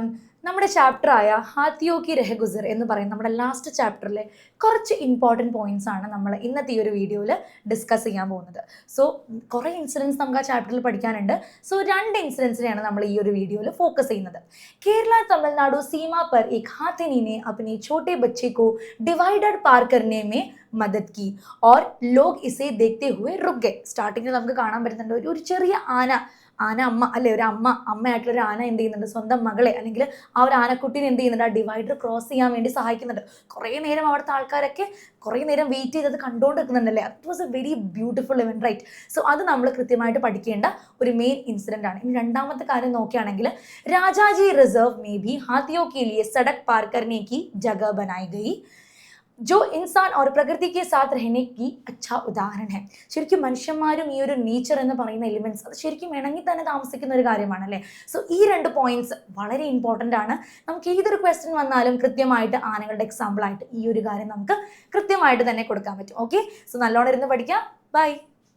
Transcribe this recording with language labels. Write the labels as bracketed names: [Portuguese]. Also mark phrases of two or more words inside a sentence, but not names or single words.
[Malayalam] നമ്മുടെ ചാപ്റ്ററായ ഹാത്തിയോ കി രഹ ഗുസർ എന്ന് പറയുന്ന നമ്മുടെ ലാസ്റ്റ് ചാപ്റ്ററിലെ കുറച്ച് [English] important points [Malayalam] ആണ് നമ്മൾ ഇന്നത്തെ ഈ ഒരു വീഡിയോയിൽ ഡിസ്കസ് ചെയ്യാൻ പോകുന്നത്. സോ കുറേ ഇൻസിഡൻസ് നമുക്ക് ആ ചാപ്റ്ററിൽ പഠിക്കാനുണ്ട്. സോ 2 ഇൻസിഡൻസിനെയാണ് നമ്മൾ ഈ ഒരു വീഡിയോയിൽ ഫോക്കസ് ചെയ്യുന്നത്. [Hindi] കേരള തമിഴ്നാടു सीमा पर एक हाथिनी ने अपने छोटे बच्चे को डिवाइडर पार करने में मदद की और लोग इसे देखते हुए रुक गए. [Malayalam] സ്റ്റാർട്ടിങ്ങിൽ നമുക്ക് കാണാൻ പറ്റുന്നുണ്ട് ഒരു ചെറിയ ആന അമ്മ അല്ലെ, ഒരു അമ്മയായിട്ടുള്ള ഒരു ആന എന്ത് ചെയ്യുന്നുണ്ട്, സ്വന്തം മകളെ അല്ലെങ്കിൽ ആ ഒരു ആനക്കുട്ടീനെ എന്ത് ചെയ്യുന്നുണ്ട്, ആ [English] divider cross [Malayalam] ചെയ്യാൻ വേണ്ടി സഹായിക്കുന്നുണ്ട്. കുറേ നേരം അവിടുത്തെ ആൾക്കാരൊക്കെ കുറേ നേരം വെയിറ്റ് ചെയ്തത് കണ്ടുകൊണ്ട് നിൽക്കുന്നുണ്ടല്ലേ. [English] it was a very beautiful event, right? [Malayalam] സോ അത് നമ്മൾ കൃത്യമായിട്ട് പഠിക്കേണ്ട ഒരു [English] main incident [Malayalam] ആണ്. ഇനി രണ്ടാമത്തെ കാര്യം നോക്കുകയാണെങ്കിൽ, [Hindi] രാജാജി റിസർവ് में भी हाथियों के लिए सड़क पार करने की जगह बनाई गई जो इंसान और प्रकृति के साथ रहने की अच्छा उदाहरण है. [Malayalam] ശരിക്കും മനുഷ്യന്മാരും ഈ ഒരു നേച്ചർ എന്ന് പറയുന്ന എലിമെന്റ്സ് അത് ശരിക്കും ഇണങ്ങി തന്നെ താമസിക്കുന്ന ഒരു കാര്യമാണ് അല്ലേ. സോ ഈ 2 പോയിന്റ്സ് വളരെ ഇമ്പോർട്ടൻ്റ് ആണ്. നമുക്ക് ഏതൊരു ക്വസ്റ്റ്യൻ വന്നാലും കൃത്യമായിട്ട് ആനകളുടെ എക്സാമ്പിൾ ആയിട്ട് ഈ ഒരു കാര്യം നമുക്ക് കൃത്യമായിട്ട് തന്നെ കൊടുക്കാൻ പറ്റും. [English] okay, so [Malayalam] നല്ലോണം ഇരുന്ന് പഠിക്കാം. ബൈ.